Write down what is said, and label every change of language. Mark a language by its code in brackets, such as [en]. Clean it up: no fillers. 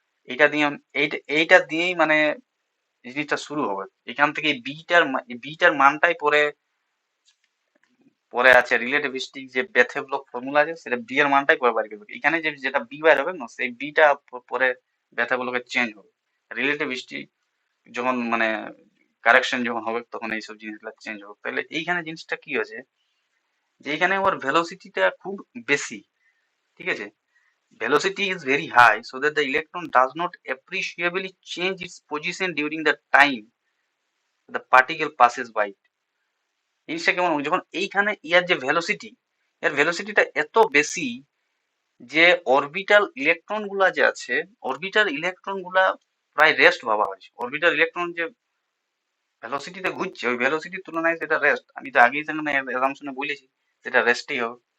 [bn] এইটা দিয়ে এইটা দিয়েই মানে জিনিসটা শুরু হবে, এখান থেকে বিটার মানটাই পরে পরে আছে রিলেটিভিস্টিক যে বেথেভলক ফর্মুলা আছে, সেটা বি এর মানটাই পরে বার করবে, এখানে যে যেটা বি বার হবে না, সেই বিটা পরে বেথেভলকে চেঞ্জ হবে, রিলেটিভিস্টিক যখন মানে কারেকশন যখন হবে তখন এইসব জিনিসগুলো চেঞ্জ হবে। তাহলে এইখানে জিনিসটা কি হয়েছে, যে এইখানে ওর ভেলোসিটিটা খুব বেশি, ঠিক আছে? [en] Velocity is very high so that the electron does not appreciably change its position during the time the particle passes by it. [bn] জিনিসটা কেমন হবে? যখন এইখানে ইয়ার যে ভেলোসিটি, এর ভেলোসিটিটা এত বেশি যে অরবিটাল ইলেকট্রন গুলা যে আছে, অরবিটাল ইলেকট্রন গুলা প্রায় রেস্ট ভাবা হয়েছে। অরবিটাল ইলেকট্রন যে ভেলোসিটিতে ঘুরছে ওই ভেলোসিটির তুলনায় সেটা রেস্ট, আমি তো আগেই সেখানে অ্যাসাম্পশনে বলেছি সেটা রেস্টই হবে।